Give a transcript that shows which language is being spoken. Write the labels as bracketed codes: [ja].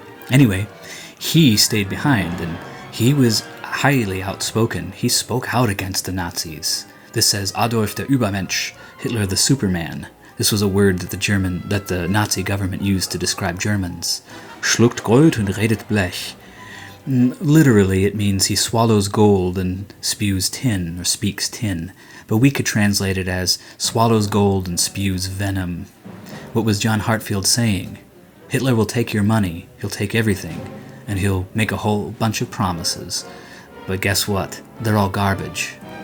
[en] Anyway, he stayed behind, and he was highly outspoken. He spoke out against the Nazis. This says [de] Adolf der Übermensch, [en] Hitler the Superman. This was a word that the Nazi government used to describe Germans. [de] Schluckt Gold und redet Blech. [en] Literally, it means he swallows gold and spews tin, or speaks tin. But we could translate it as swallows gold and spews venom. What was John Hartfield saying? Hitler will take your money, he'll take everything, and he'll make a whole bunch of promises. But guess what? They're all garbage.